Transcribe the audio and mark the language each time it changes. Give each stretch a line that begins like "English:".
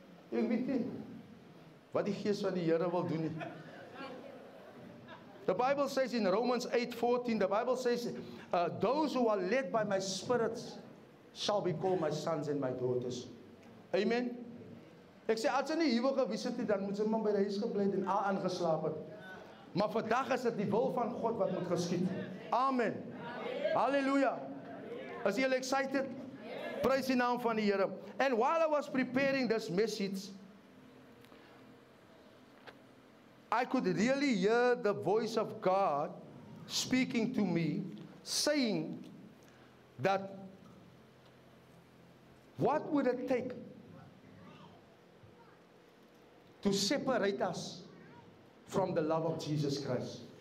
Afrikaans: Ek weet nie wat die Gees van die Here wil doen nie.
English: The Bible says in Romans 8:14, the Bible says, those who are led by my spirits shall be called my sons and my daughters. Amen.
Afrikaans: Ek sê, as jy nie hier wil gewees het, dan moet jy maar by die huis gebly het en aangeslaap het. Maar vandag is dit die wil van God wat moet geskied. Amen. Hallelujah. Is jy excited? Prys die naam van die Here.
English: And while I was preparing this message, I could really hear the voice of God speaking to me, saying that what would it take to separate us from the love of Jesus Christ?